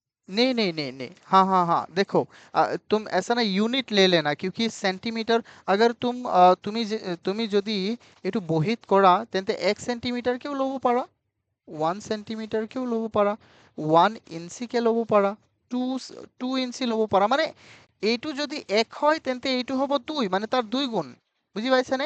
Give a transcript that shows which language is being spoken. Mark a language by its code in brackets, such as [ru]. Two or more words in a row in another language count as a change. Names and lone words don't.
[hi] नहीं नहीं नहीं नहीं, हाँ हाँ हाँ, देखो, तुम ऐसा ना यूनिट ले लेना, क्योंकि सेंटीमीटर, अगर [as] তুমি যদি একটু বহিত কৰা তেন্তে 1 সেন্টিমিটাৰকেও ল'ব পাৰা, 1 সেন্টিমিটাৰকেও ল'ব পাৰা, 1 ইঞ্চিকে ল'ব পাৰা, টু 2 ইঞ্চি ল'ব পাৰা, মানে এইটো যদি 1 হয় তেন্তে এইটো হ'ব 2, মানে তাৰ 2 গুণ, বুজি পাইছানে?